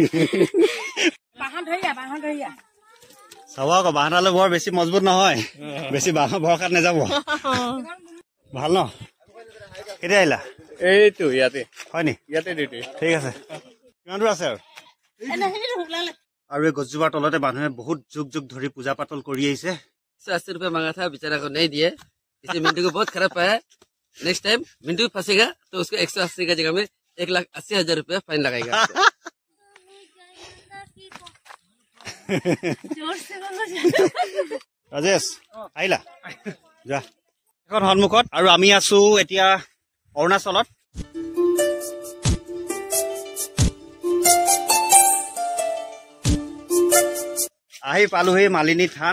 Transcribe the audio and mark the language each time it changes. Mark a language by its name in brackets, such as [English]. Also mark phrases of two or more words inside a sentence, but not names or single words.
[Assamese] চাব আকৌ বাঁহডালো বৰ বেছি মজবুত নহয়, বেছি বাঁহৰ ভৰসাত নাযাব। ভাল ন? কেতিয়া আহিলা? এইটো ইয়াতে। হয় নি? ইয়াতে ডিউটি। ঠিক আছে। কিমান দূৰ আছে আৰু? আৰু এই গছজোপাৰ তলতে মানুহে বহুত যুগ যুগ ধৰি পূজা পাতল কৰি আহিছে। [Hindi] 180 रुपए मांगा था, बेचारा को नहीं दिए। इसे मिंटू को बहुत खराब पाया। [English] next time [Hindi] मिंटू फंसेगा तो उसको 180 का जगह में 1,80,000 रुपया फाइन लगाएगा। [Assamese] ৰাজেশ আহিলা যা এখন সন্মুখত। আৰু আমি আছো এতিয়া অৰুণাচলত। আহি পালোহি মালিনী থান।